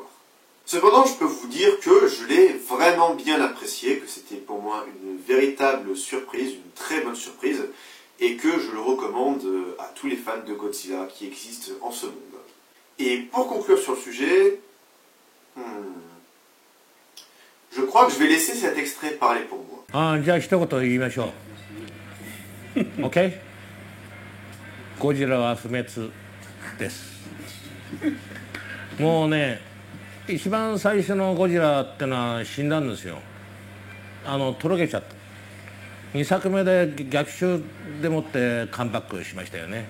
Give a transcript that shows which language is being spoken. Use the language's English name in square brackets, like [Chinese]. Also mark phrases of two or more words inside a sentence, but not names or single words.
[French] Cependant, je peux vous dire que je l'ai vraiment bien apprécié, que c'était pour moi une véritable surprise, une très bonne surprise, et que je le recommande à tous les fans de Godzilla qui existent en ce monde. Et pour conclure sur le sujet, je crois que je vais laisser cet extrait parler pour moi. [Japanese] じゃあ一言言いましょう。OK？ゴジラは不滅です。もうね、一番最初のゴジラってのは死んだんですよ。とろけちゃった。2作目で逆襲でもってカムバックしましたよね。